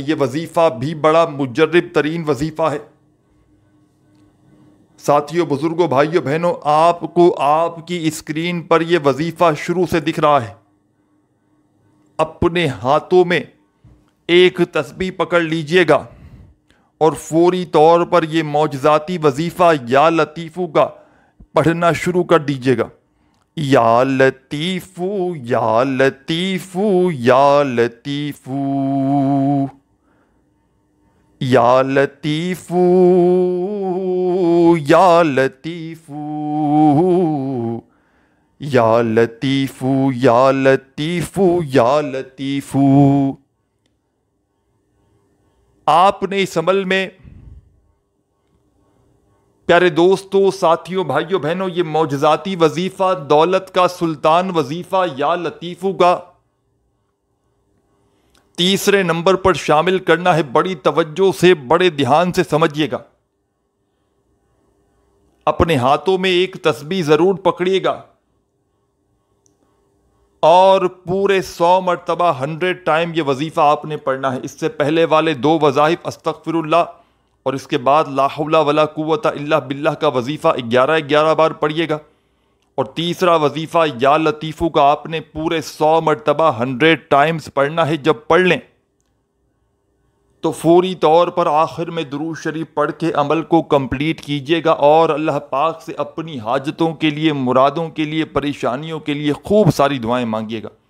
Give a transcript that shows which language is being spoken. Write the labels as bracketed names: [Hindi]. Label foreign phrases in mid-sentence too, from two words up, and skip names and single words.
[Urdu] یہ وظیفہ بھی بڑا مجرب ترین وظیفہ ہے۔ ساتھیوں، بزرگوں، بھائیوں، بہنوں، آپ کو آپ کی اسکرین پر یہ وظیفہ شروع سے دکھ رہا ہے۔ اپنے ہاتھوں میں ایک تسبیح پکڑ لیجئے گا اور فوری طور پر یہ معجزاتی وظیفہ [Arabic] یا لطیفو [Urdu] کا پڑھنا شروع کر دیجئے گا۔ [Arabic] یا لطیفو یا لطیفو یا لطیفو یا لطیفو یا لطیفو یا لطیفو یا لطیفو یا لطیفو۔ [Urdu] آپ نے اس عمل میں پیارے دوستوں، ساتھیوں، بھائیوں، بہنوں، یہ معجزاتی وظیفہ دولت کا سلطان وظیفہ [Arabic] یا لطیفو [Urdu] کا تیسرے نمبر پر شامل کرنا ہے۔ بڑی توجہ سے، بڑے دھیان سے سمجھیے گا۔ اپنے ہاتھوں میں ایک تسبیح ضرور پکڑیے گا اور پورے 100 مرتبہ 100 ٹائم یہ وظیفہ آپ نے پڑھنا ہے۔ اس سے پہلے والے 2 وظائف [Arabic] استغفر اللہ [Urdu] اور اس کے بعد [Arabic] لا حول ولا قوت الا باللہ [Urdu] کا وظیفہ 11 بار پڑھیے گا، اور تیسرا وظیفہ [Arabic] یا لطیفو [Urdu] کا آپ نے پورے 100 مرتبہ 100 ٹائمز پڑھنا ہے۔ جب پڑھ لیں تو فوری طور پر آخر میں درود شریف پڑھ کے عمل کو کمپلیٹ کیجیے گا اور اللہ پاک سے اپنی حاجتوں کے لیے، مرادوں کے لیے، پریشانیوں کے لیے خوب ساری دعائیں مانگیے گا۔